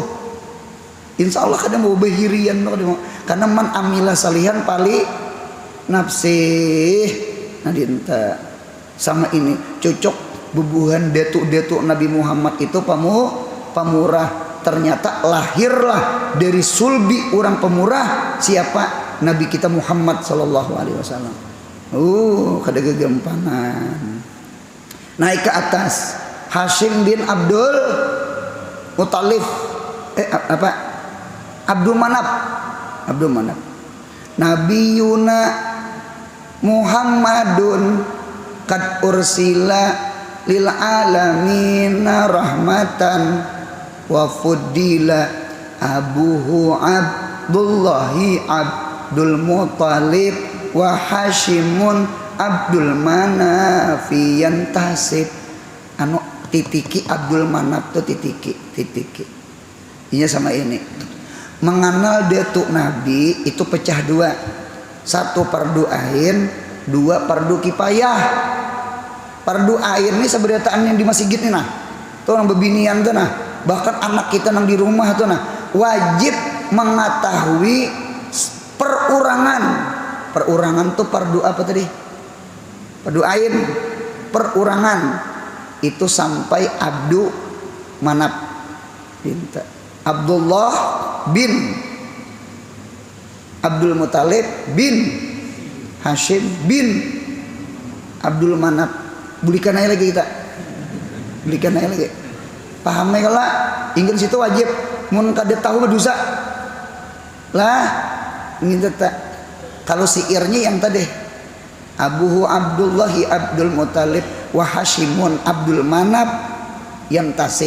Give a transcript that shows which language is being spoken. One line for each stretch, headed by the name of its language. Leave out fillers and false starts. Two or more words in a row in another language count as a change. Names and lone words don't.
Banjar: Insya Allah kada mau behirian karena
Arabic: من عمل صالحا فلنفسه.
Banjar: Nah dinta sama ini cocok bubuhan datuk Nabi Muhammad itu pamurah. Ternyata lahirlah dari sulbi orang pemurah siapa? Nabi kita Muhammad
Arabic: صلى الله عليه وسلم.
Banjar: Kada gegempangan. Naik ke atas Hashim bin Abdul Muttalib Abdul Manaf.
Arabic: نبينا محمد قد أرسل للعالمين رحمة وفضل أبوه عبد الله عبد المطلب وهاشم عبد مناف ينتسب.
Banjar: Anu titiki Abdul Manaf tuh titiki. Ini sama ini. Mengenal datuk Nabi itu pecah dua. Satu fardu ain, dua fardu kifayah. Fardu ain ini seberataan yang di masjid ini nah. Tuh orang bebinian tuh nah. Bahkan anak kita yang di rumah tuh nah wajib mengetahui perurangan tuh fardu apa tadi? Fardu ain, perurangan itu sampai Abdul Manaf binta Abdullah bin Abdul Muttalib bin Hashim bin Abdul Manaf. Belikan aja lagi kita. Pahamnya kalau ingin situ wajib mun kada tahu berdosa lah ingin tetap. Kalau siirnya yang tadi
Arabic: أبوه عبد الله عبد المطلب وهاشم عبد مناف ينتسب.